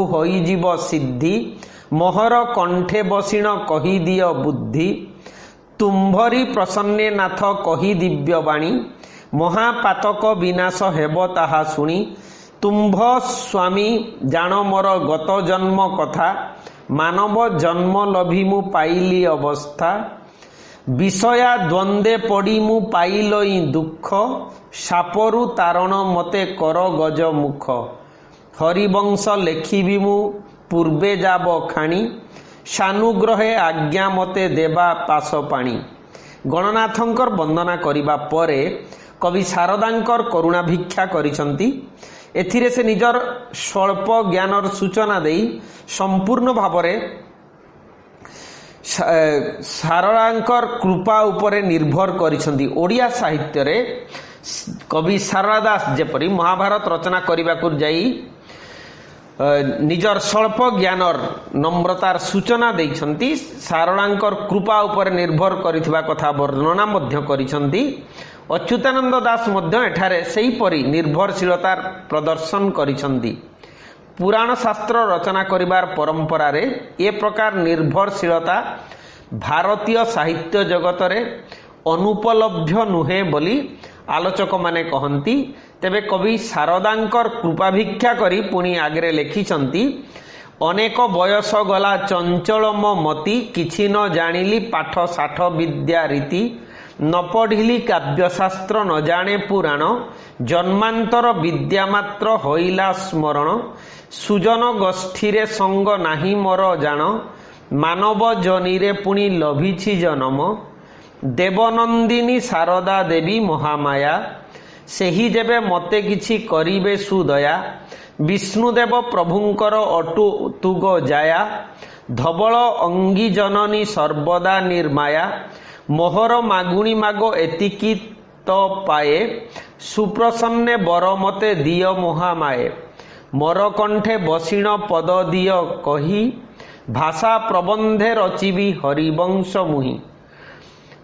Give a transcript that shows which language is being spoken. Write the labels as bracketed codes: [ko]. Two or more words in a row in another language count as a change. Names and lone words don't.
[or] ହୋଇ ଜୀବ ସିଦ୍ଧି, ମୋହର କଣ୍ଠେ ବସିଣ କହି ଦିଅ ବୁଦ୍ଧି, ତୁମ୍ଭରି ପ୍ରସନ୍ନେ ନାଥ କହି ଦିବ୍ୟ ବାଣୀ, ମହାପାତକ ବିନାଶ ହେବ ତାହା ଶୁଣି, ତୁମ୍ଭ ସ୍ୱାମୀ ଜାଣ ମୋର ଗତ ଜନ୍ମ କଥା, ମାନବ ଜନ୍ମ ଲଭି ମୁ ପାଇଲି ଅବସ୍ଥା, ବିଷୟା ଦ୍ୱନ୍ଦ୍ୱେ ପଡ଼ି ମୁ ପାଇଲଇ ଦୁଖ, ସାପରୁ ତାରଣ ମତେ କର ଗଜ ମୁଖ, ହରିବଂଶ ଲେଖିବି ମୁ ପୂର୍ବେ ଯାବ ଖାଣି, ସାନୁଗ୍ରହେ ଆଜ୍ଞା ମତେ ଦେବା ପାସ ପାଣି। ଗଣନାଥଙ୍କର ବନ୍ଦନା କରିବା ପରେ କବି ଶାରଦାଙ୍କର କରୁଣା ଭିକ୍ଷା କରିଛନ୍ତି। ଏଥିରେ ସେ ନିଜର ସ୍ୱଳ୍ପ ଜ୍ଞାନର ସୂଚନା ଦେଇ ସମ୍ପୂର୍ଣ୍ଣ ଭାବରେ ଶାରଦାଙ୍କର କୃପା ଉପରେ ନିର୍ଭର କରିଛନ୍ତି। ଓଡ଼ିଆ ସାହିତ୍ୟ ରେ କବି ଶାରଦା ଦାସ ଯେପରି ମହାଭାରତ ରଚନା କରିବାକୁ ଯାଇ ନିଜର ସ୍ୱଳ୍ପ ଜ୍ଞାନର ନମ୍ରତାର ସୂଚନା ଦେଇଛନ୍ତି। ଶାରଦାଙ୍କର କୃପା ଉପରେ ନିର୍ଭର କରିଥିବା କଥା ବର୍ଣ୍ଣନା ମଧ୍ୟ କରିଛନ୍ତି। ଅଚ୍ୟୁତାନନ୍ଦ ଦାସ ମଧ୍ୟ ଏଠାରେ ସେହି ପରି ନିର୍ଭରଶୀଳତାର ପ୍ରଦର୍ଶନ କରିଛନ୍ତି। ପୁରାଣ ଶାସ୍ତ୍ର ରଚନା କରିବାର ପରମ୍ପରା ରେ ଏ ପ୍ରକାର ନିର୍ଭରଶୀଳତା ଭାରତୀୟ ସାହିତ୍ୟ ଜଗତ ରେ ଅନୁପଲବ୍ଧ ନୁହେଁ ବୋଲି ଆଲୋଚକ ମାନେ କହନ୍ତି। ତେବେ କବି ଶାରଦାଙ୍କର କୃପା ଭିକ୍ଷା କରି ପୁଣି ଆଗରେ ଲେଖିଛନ୍ତି, ଅନେକ ବୟସ ଗଲା ଚଞ୍ଚଳ ମୋ ମତି, କିଛି ନ ଜାଣିଲି ପାଠ ସାଠ ବିଦ୍ୟା ରୀତି, ନ ପଢ଼ିଲି କାବ୍ୟଶାସ୍ତ୍ର ନ ଜାଣେ ପୁରାଣ, ଜନ୍ମାନ୍ତର ବିଦ୍ୟା ମାତ୍ର ହୋଇଲା ସ୍ମରଣ, ସୁଜନ ଗୋଷ୍ଠୀରେ ସଙ୍ଗ ନାହିଁ ମୋର ଜାଣ, ମାନବ ଜନିରେ ପୁଣି ଲଭିଛି ଜନ୍ମ, ଦେବନନ୍ଦିନୀ ଶାରଦା ଦେବୀ ମହାମାୟା, सेही ଯେବେ ମତେ କିଛି କରିବେ ସୁଦୟା, ବିଷ୍ଣୁଦେବ ପ୍ରଭୁଙ୍କର ଅଟୁତୁଗ ଜାୟା, ଧବଳ ଅଙ୍ଗୀ ଜନନୀ ସର୍ବଦା ନିର୍ମାୟା, ମୋହର ମାଗୁଣି ମାଗୋ ଏତିକି ତୋ ପାଏ, ସୁପ୍ରସନ୍ନେ ବର ମତେ ଦିଅ ମହାମାଏ, ମୋର କଣ୍ଠେ ବସିଣ ପଦ ଦିଅ କହି, ଭାଷା ପ୍ରବନ୍ଧେ ରଚିବି ହରିବଂଶ ମୁହି।